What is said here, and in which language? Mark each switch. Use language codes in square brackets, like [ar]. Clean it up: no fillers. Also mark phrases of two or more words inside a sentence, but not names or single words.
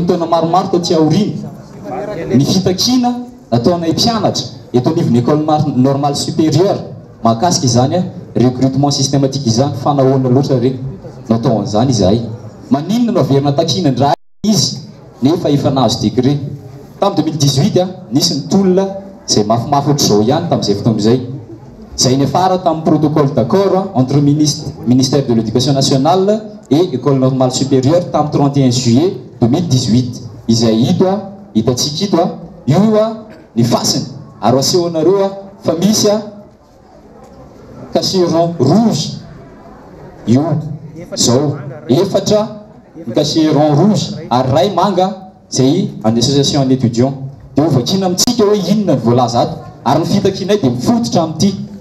[mg] taona maromaro tao aoriana ny fitakina nataonay mpianatra eto anivon'ny [fr] école normale supérieure [mg] mahakasika izany [fr] recrutement systématique [mg] izany fanahoana loatra reny natao an'izany izahay maninona no averina takina ndray izy nefa efa nahazo décret tamin'ny 2018 nisy ny tolona zay mafimafy ohatr'izao ihany tamin'izay fotoan'izay zay nefara tamin'ny [fr] protocole d'accord entre ministère de l'éducation nationale et école normale supérieure [mg] tamin'ny 31 juillet 2018 izay hitatsika ito io ny fasiny ary asehonareo fa misy [fr] cacheron rouge [mg] io zao efatra ny [fr] cacheron rouge [mg] ary ray manga zay any [fr] association en étudiant [mg] dia ho vakina amintsika hoe inona ny voalaza ato ary ny fitakinay dia mifototra amin'ity